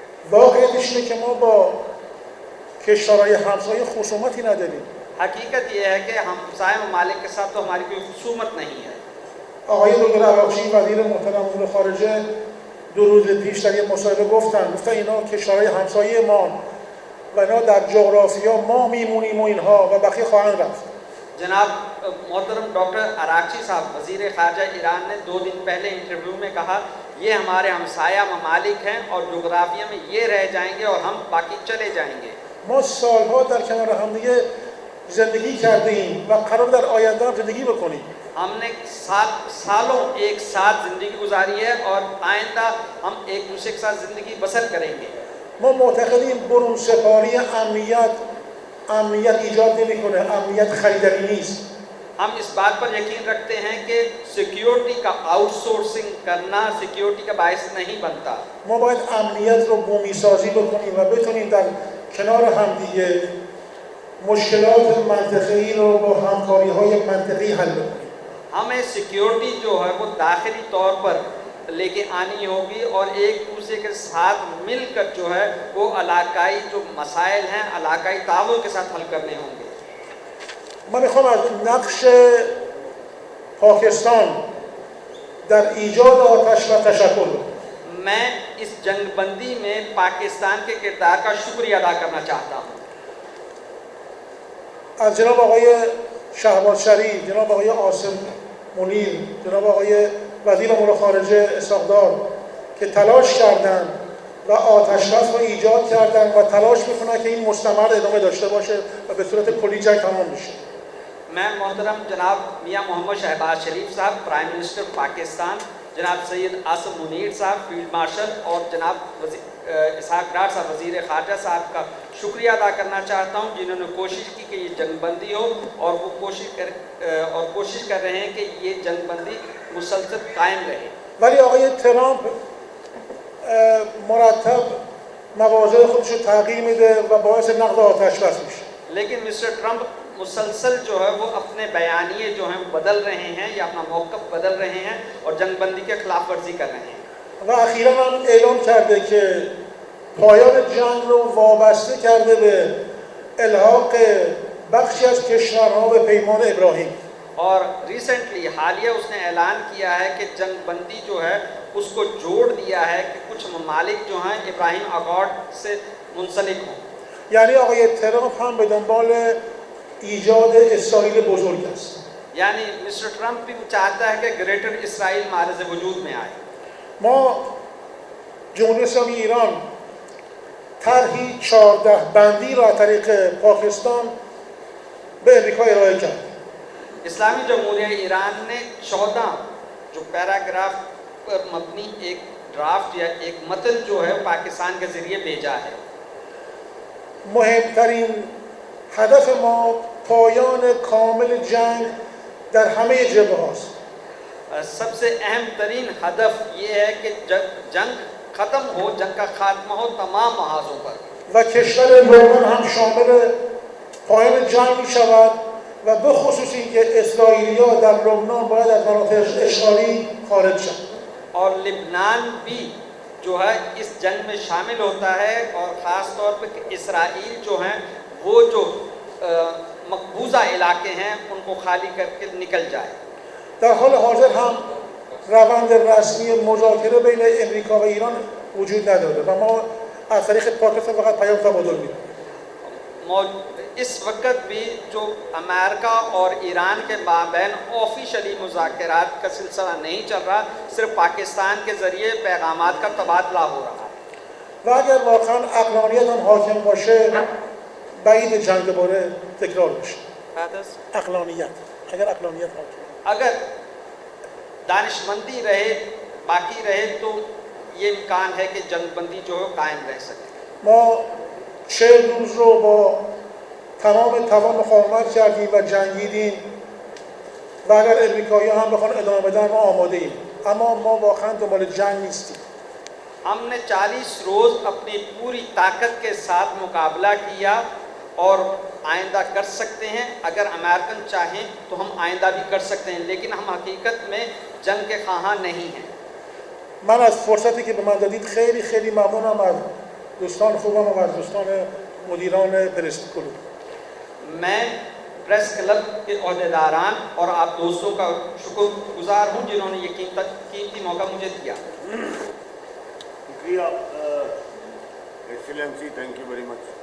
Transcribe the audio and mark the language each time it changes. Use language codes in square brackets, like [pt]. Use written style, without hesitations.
[fa] واقعیتش اینه که ما با کشورهای همسایه خصومتی نداریم. [hi] हकीकत ये है कि हमसाय ममालिक के साथ तो हमारी कोई खुसूमत नहीं है। [fa] آقای دکتر عراقچی وزیر محترم امور خارجه دو روز پیش در یه مصاحبه گفتن اینا کشورهای همسایه ما و اینا در جغرافیا ما میمونیم و اینها و بقیه خواهند رفت. [hi] जनाब मोहतरम डॉक्टर अराक्ची साहब वज़ीर ख़ारजा ईरान ने 2 दिन पहले इंटरव्यू में कहा ये हमारे हमसाया ममालिक हैं और जोग्राफिया में ये रह जाएंगे और हम बाकी चले जाएंगे. [fa] ما سالها در کنار هم دیگه زندگی کردیم و قرار در آینده هم زندگی بکنیم. [hi] हमने सालों एक साथ ज़िंदगी गुजारी है और आइंदा हम एक दूसरे के साथ ज़िंदगी बसर करेंगे. [fa] ما معتقدیم برون سپاری امنیت ایجاد نمیکنه، امنیت خریداری نیست. [hi] हम इस बात पर यकीन रखते हैं कि सिक्योरिटी का आउटसोर्सिंग करना सिक्योरिटी का बायस नहीं बनता. [fa] ما باید امنیت رو بومی سازی بکنیم و بتونیم در کنار هم دیگه مشکلات منطقه‌ای رو با همکاری‌های منطقی حل بکنیم. [hi] हमें सिक्योरिटी जो है वो दाखिली तौर पर लेके आनी होगी और एक दूसरे के साथ मिलकर जो है वो इलाकाई जो मसाइल हैं इलाकाई ताउन के साथ हल करने होंगे. [fa] من میخوام از نقش پاکستان در ایجاد آتش و تشکر کنم. [hi] मैं इस जंगबंदी में पाकिस्तान के किरदार का शुक्रिया अदा करना चाहता हूँ. [fa] از جناب آقای شهباز شریف، جناب آقای عاصم منیر، جناب آقای وزیر امور خارجه اسحاق‌دار که تلاش کردند و آتش‌بس رو ایجاد کردند و تلاش میکنن که این مستمر ادامه داشته باشه و به صورت کلی جنگ تمام بشه. [hi] मैं मोहतरम जनाब मियाँ मोहम्मद शहबाज शरीफ साहब प्राइम मिनिस्टर पाकिस्तान, जनाब सैयद आसिम मुनीर साहब फील्ड मार्शल और जनाब इसहाक डार साहब वज़ीर ख़ारजा साहब का शुक्रिया अदा करना चाहता हूँ जिन्होंने कोशिश की कि ये जंगबंदी हो और वो कोशिश कर रहे हैं कि ये जंगबंदी मुसलसल कायम रहे. [fa] ولی آقای ترامپ مرتب مواضع خودش رو تغییر میده و باعث نقض آتش‌بس میشه. [hi] लेकिन मिस्टर ट्रंप मुसलसल जो है वो अपने बयानिए जो हैं बदल रहे हैं या अपना मौक़िफ़ बदल रहे हैं और जंगबंदी के खिलाफ वर्जी कर रहे हैं. [fa] و اخیراً هم اعلام کرده که پایان جنگ رو وابسته کرده به الحاق بخشی از کشورها به پیمان ابراهیم. [hi] और रिसेंटली हालिया उसने ऐलान किया है कि जंगबंदी जो है उसको जोड़ दिया है कि कुछ ममालिक जो हैं इब्राहिम अकॉर्ड से मुंसलिक हों. [fa] یعنی آقای ترامپ هم به دنبال ایجاد اسرائیل بزرگ است. [hi] यानी मिस्टर ट्रंप भी चाहता है कि ग्रेटर इसराइल मारज़ वजूद में आए. [fa] ما جمهوری اسلامی ایران طرحی 14 بندی را از طریق پاکستان به امریکا ارائه کرد. [hi] इस्लामी जमहूरिया ईरान ने 14 जो पैराग्राफ पर मबनी एक ड्राफ्ट या एक मतन जो है पाकिस्तान के ज़रिए भेजा है. [fa] مهمترین هدف ما پایان کامل جنگ در همه جبهه هاست. [hi] सबसे अहम तरीन हदफ ये है कि जंग ख़त्म हो, जंग का खात्मा हो तमाम महाजों पर. [fa] و کشور لبنان هم شامل پایان جنگ می شود و به خصوص اینکه اسرائیلی‌ها در لبنان باید از مناطق اشغالی خارج شوند. [hi] और लिबनान भी जो है इस जंग में शामिल होता है और ख़ास तौर पर कि इसराइल जो हैं वो जो मकबूजा इलाके हैं उनको खाली करके निकल जाए. [fa] در حال حاضر هم روند رسمی مذاکره بین امریکا و ایران وجود نداره و ما از طریق پاکستان فقط پیام تبادل می‌کنیم. [hi] इस वक्त भी जो अमेरिका और ईरान के माबैन ऑफिशियली मुज़ाकरात का सिलसिला नहीं चल रहा, सिर्फ पाकिस्तान के ज़रिए पैगामात का तबादला हो रहा है. [fa] و اگر واقعا عقلانیت هم حاکم باشه بعید جنگ دوباره تکرار بشه. عقلانیت اگر عقلانیت حاکم [hi] अगर दानिशमंदी रहे बाकी रहे तो ये इम्कान है कि जंगबंदी जो है कायम रह सके. [fa] ما 40 روز رو با تمام توان مقاومت کردیم و جنگیدیم و اگر امریکایی هم بخوان ادامه بدن ما آماده ایم، اما ما واقعا دنبال جنگ نیستیم. [hi] हमने 40 रोज़ अपनी पूरी ताकत के साथ मुकाबला किया और आइंदा कर सकते हैं. अगर अमेरिकन चाहें तो हम आइंदा भी कर सकते हैं, लेकिन हम हकीकत में जंग के ख़्वाहां नहीं हैं. [fa] من از فرصتی که به من دادید خیلی خیلی ممنونم از دوستان خوبم و از دوستان مدیران پرس کلوب. [hi] मैं प्रेस क्लब के अहदेदारान और आप दोस्तों का शुक्रगुजार हूँ जिन्होंने ये कीमती मौका मुझे दिया. [en] Excellency thank you very much.